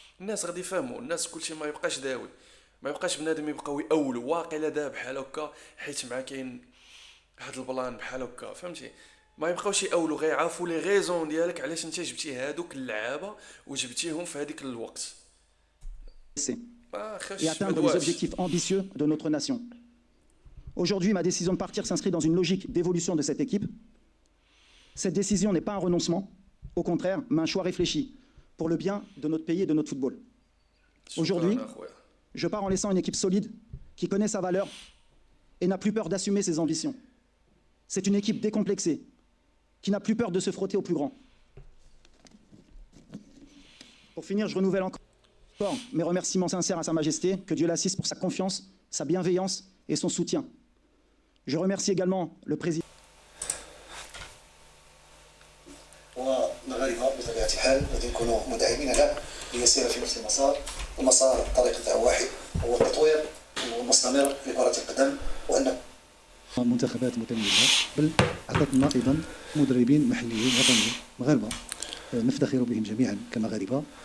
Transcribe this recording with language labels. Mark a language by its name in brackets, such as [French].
[Arabic] الناس غادي يفهموا، الناس كلشي ما يبقاش داوي، ما يبقاش بنادم يبقاو يأولوا واقيلا دابا بحال هكا حيت مع كاين هاد البلان بحال هكا فهمتي، ما يبقاوش يأولوا، غيعرفوا لي غيزون ديالك علاش انت جبتي هادوك اللعابه وجبتيهم في هذيك الوقت. [French] Et atteindre les objectifs ambitieux de notre nation. Aujourd'hui, ma décision de partir s'inscrit dans une logique d'évolution de cette équipe. Cette décision n'est pas un renoncement, au contraire, mais un choix réfléchi pour le bien de notre pays et de notre football. Aujourd'hui, je pars en laissant une équipe solide qui connaît sa valeur et n'a plus peur d'assumer ses ambitions. C'est une équipe décomplexée qui n'a plus peur de se frotter au plus grand. Pour finir, je renouvelle encore mes remerciements sincères à Sa Majesté, que Dieu l'assiste pour sa confiance, sa bienveillance et son soutien. Je remercie également le président. [Arabic] والمغاربه بطبيعه الحال غادي يكونوا مدعمين له ليسير في نفس المسار، ومسار الطريق تاعو واحد هو التطوير المستمر لكره القدم، وان منتخبات متميزه، بل اعطتنا ايضا مدربين محليين وطنيين مغاربه نفتخر بهم جميعا كمغاربه.